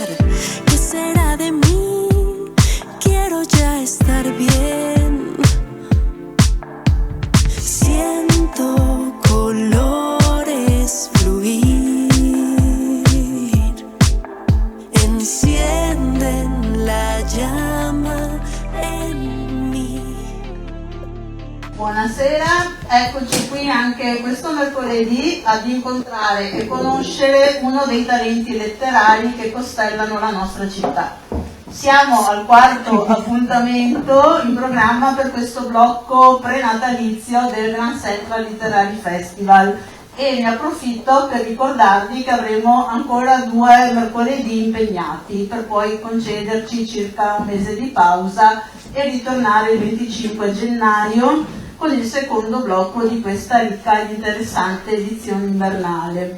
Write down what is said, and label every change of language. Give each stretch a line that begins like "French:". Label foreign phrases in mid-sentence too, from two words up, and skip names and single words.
Spanish: ¿Qué será de mí? Quiero ya estar bien. Siento colores fluir, encienden la llama en mí.
Italian: Buonasera, eccoci qui anche questo mercoledì ad incontrare e conoscere uno dei talenti letterari che costellano la nostra città. Siamo al quarto appuntamento in programma per questo blocco prenatalizio del Grand Central Literary Festival e ne approfitto per ricordarvi che avremo ancora 2 mercoledì impegnati per poi concederci circa un mese di pausa e ritornare il 25 gennaio con il secondo blocco di questa ricca ed interessante edizione invernale.